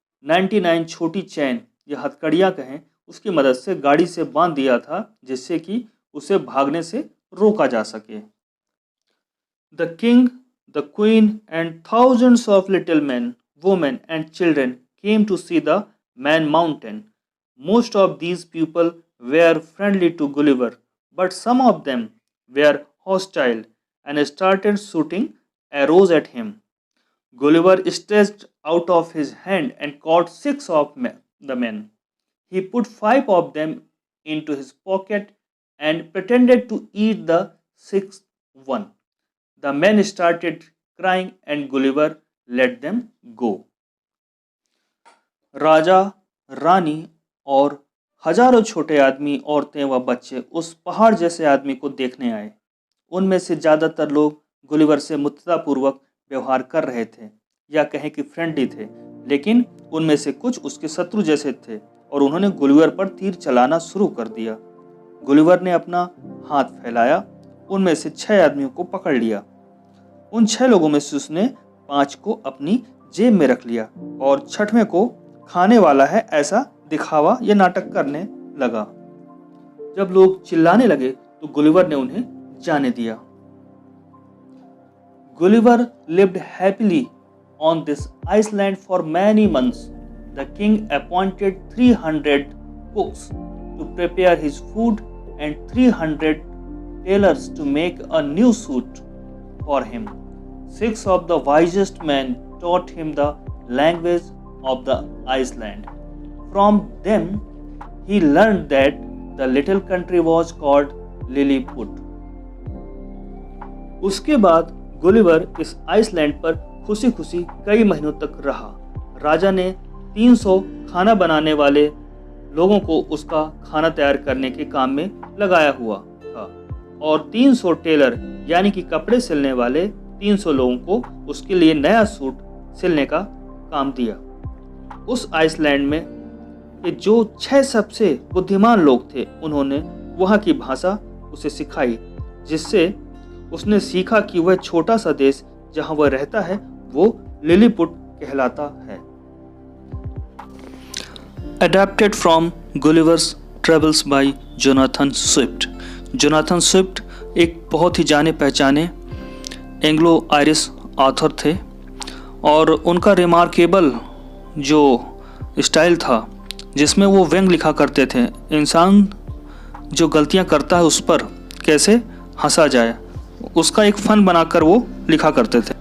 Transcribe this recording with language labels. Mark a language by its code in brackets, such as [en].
[hi] 99 छोटी चैन या हथकड़ियाँ कहें उसकी मदद से गाड़ी से बांध दिया था जिससे कि उसे भागने से रोका जा सके। [en] The king, the queen and thousands of little men, women and children came to see the Man Mountain. Most of these people were friendly to Gulliver, but some of them were hostile and started shooting arrows at him. Gulliver stretched out of his hand and caught 6 of the men. He put 5 of them into his pocket and pretended to eat the 6th one. The men started crying and Gulliver let them go. [hi] राजा, रानी और हजारों छोटे आदमी, औरतें व बच्चे उस पहाड़ जैसे आदमी को देखने आए। उनमें से ज़्यादातर लोग गुलिवर से मित्रतापूर्वक व्यवहार कर रहे थे या कहें कि फ्रेंडली थे, लेकिन उनमें से कुछ उसके शत्रु जैसे थे और उन्होंने गुलिवर पर तीर चलाना शुरू कर दिया। गुलिवर ने अपना हाथ फैलाया, उनमें से 6 आदमियों को पकड़ लिया। उन 6 लोगों में से उसने 5 को अपनी जेब में रख लिया और 6वें को खाने वाला है ऐसा दिखावा या नाटक करने लगा। जब लोग चिल्लाने लगे तो गुलिवर ने उन्हें जाने दिया। [en] Gulliver lived happily on this island for many months. The king appointed 300 cooks to prepare his food and 300 tailors to make a new suit for him. 6 of the wisest men taught him the language of the Iceland. From them, he learned that the little country was called Lilliput. [hi] उसके बाद Gulliver इस Iceland पर खुशी खुशी कई महीनों तक रहा। राजा ने 300 खाना बनाने वाले लोगों को उसका खाना तैयार करने के काम में लगाया हुआ था और 300 टेलर यानी कि कपड़े सिलने वाले 300 लोगों को उसके लिए नया सूट सिलने का काम दिया। उस आइसलैंड में कि जो 6 सबसे बुद्धिमान लोग थे, उन्होंने वहाँ की भाषा उसे सिखाई, जिससे उसने सीखा कि वह छोटा सा देश जहाँ वह रहता है वो लिलीपुट कहलाता है। [en] Adapted from Gulliver's Travels by Jonathan Swift. [hi] Jonathan Swift एक बहुत ही जाने पहचाने एंग्लो आयरिश ऑथर थे और उनका रिमार्केबल जो स्टाइल था जिसमें वो व्यंग लिखा करते थे, इंसान जो गलतियां करता है उस पर कैसे हंसा जाए, उसका एक फन बनाकर वो लिखा करते थे।